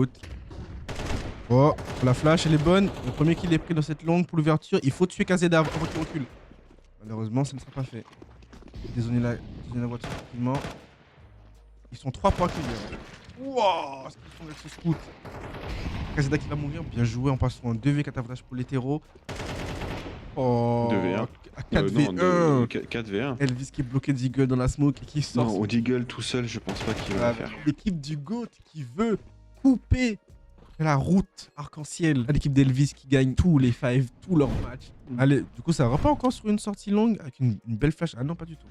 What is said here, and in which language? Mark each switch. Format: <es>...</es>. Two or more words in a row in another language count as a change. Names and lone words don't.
<fr>Oh, la flash, elle est bonne. Le premier kill est pris dans cette longue pour l'ouverture. Il faut tuer Kazeda avant qu'il recule. Malheureusement, ça ne sera pas fait. Désolé la voiture tranquillement. Ils sont 3 pour accueillir. Wouah, ce qu'ils font avec ce scout. Kazeda qui va mourir. Bien joué. On passe sur un 2v4 avantage pour les terreaux. Oh, 2v1. 4v1. 4v1. Elvis qui est bloqué d'Eagle dans la smoke et qui sort. Non, au Deagle tout seul, je pense pas qu'il va le faire. L'équipe du GOAT qui veut couper la route arc-en-ciel à l'équipe d'Elvis qui gagne tous les 5, tous leurs matchs. Allez, du coup, ça repart encore sur une sortie longue avec une belle flash. Ah non, pas du tout.</fr>